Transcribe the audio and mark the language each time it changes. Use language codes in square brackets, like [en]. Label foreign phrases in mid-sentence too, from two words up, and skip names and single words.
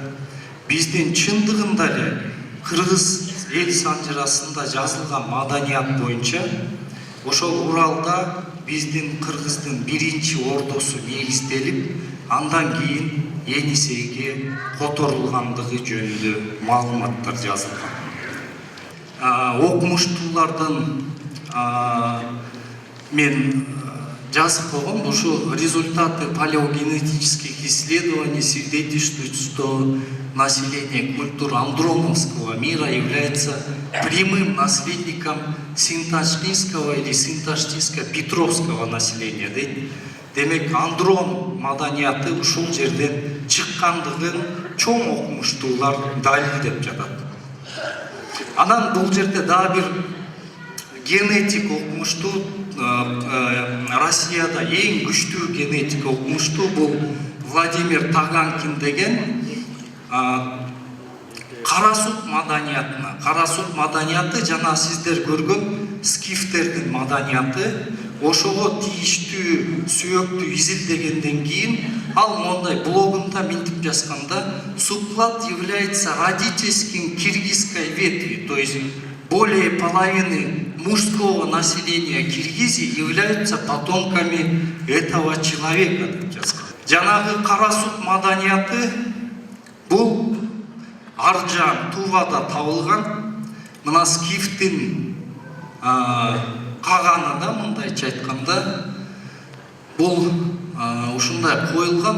[ky] Биздин чындыгында эле кыргыз эл санжырасында жазылган маданият боюнча ошол Уралда биздин кыргыздын биринчи ордосу негизделип, андан кийин Енисейге которулгандыгы жөнүндө маалыматтар жазылган. Окумуштуулардан мен жазып койгом, ушу [ru] результаты палеогенетических исследований свидетельствуют, что население культуры андроновского мира является прямым наследником синташтийского или синташтийско-петровского населения. [ky] Демек, андрон маданияты ушул жерден чыккандыгын чоң окумуштуулар далилдеп жатат. Анан бул жерде дагы бир генетик окумуштуу, Россияда эң күчтүү генетик окумуштуу бул Владимир Таганкин деген Карасут маданиятына. Карасут маданияты жана сиздер көргөн скифтердин маданияты. ошого тийиштүү сөөктү изилдегенден кийин ал мондай блогунда мынтип жазганда: [ru] субклад является родительским киргизской ветви, то есть более половины мужского населения Киргизии являются потомками этого человека [ky] деп жазган. Жанагы кара сук маданияты бул Аржан, Тувада табылган. Мына Скифтин каганы да мындайча айтканда бул ушундай коюлган.